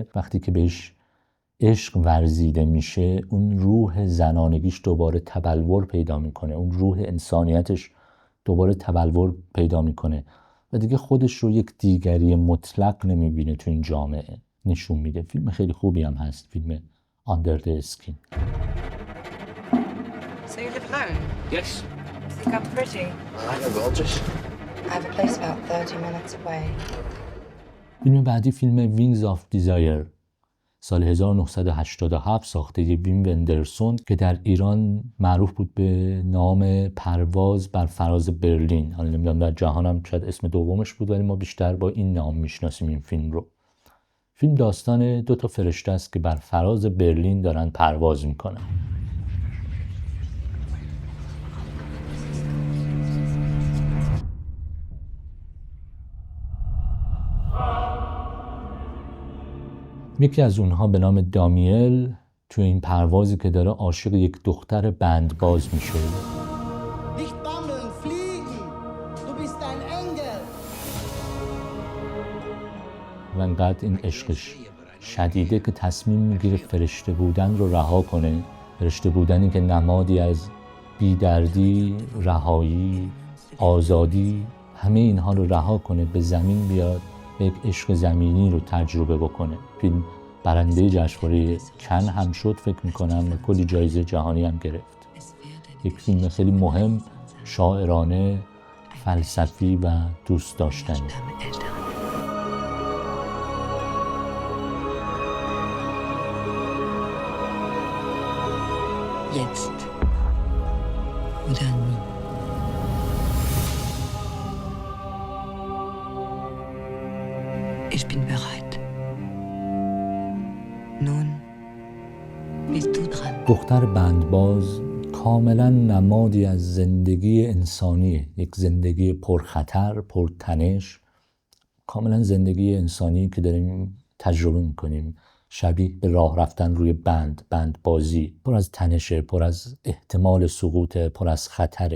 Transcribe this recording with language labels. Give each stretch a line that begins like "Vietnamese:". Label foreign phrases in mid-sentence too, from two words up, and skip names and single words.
Persian: وقتی که بهش عشق ورزیده میشه، اون روح زنانگیش دوباره تبلور پیدا میکنه، اون روح انسانیتش دوباره تبلور پیدا میکنه و دیگه خودش رو یک دیگری مطلق نمیبینه تو این جامعه. نشون میده. فیلم خیلی خوبی هم هست، فیلم Under the Skin.
English: So you live alone? Yes. Think I'm pretty? I know Rogers. I have a place about 30 minutes away.
Persian: فیلم بعدی فیلم Wings of Desire سال 1987 ساخته ویم وندرسون که در ایران معروف بود به نام پرواز بر فراز برلین. حالا نمیدونم در جهان هم شاید اسم دومش بود، ولی ما بیشتر با این نام میشناسیم این فیلم رو. فیلم داستان 2 فرشته است که بر فراز برلین دارن پرواز میکنن. یکی از اونها به نام دامیل توی این پروازی که داره عاشق یک دختر بندباز میشه.
German: Nicht bammeln, fliegen! Du bist ein Engel!
Persian: و انقدر این عشقش شدیده که تصمیم میگیره فرشته بودن رو رها کنه. فرشته بودنی که نمادی از بیدردی، رهایی، آزادی، همه اینها رو رها کنه، به زمین بیاد، یک عشق زمینی رو تجربه بکنه. فیلم برنده جشنواره کن هم شد فکر میکنم و کلی جایزه جهانی هم گرفت. یک فیلم خیلی مهم، شاعرانه، فلسفی و دوست داشتنی.
German: Jetzt oder nie. Ich bin bereit. Nun bist du dran.
Persian: دختر بندباز کاملا نمادی از زندگی انسانیه، یک زندگی پرخطر، پرتنش، کاملا زندگی انسانی که داریم تجربه میکنیم، شبیه به راه رفتن روی بندبازی، پر از تنشه، پر از احتمال سقوط، پر از خطره.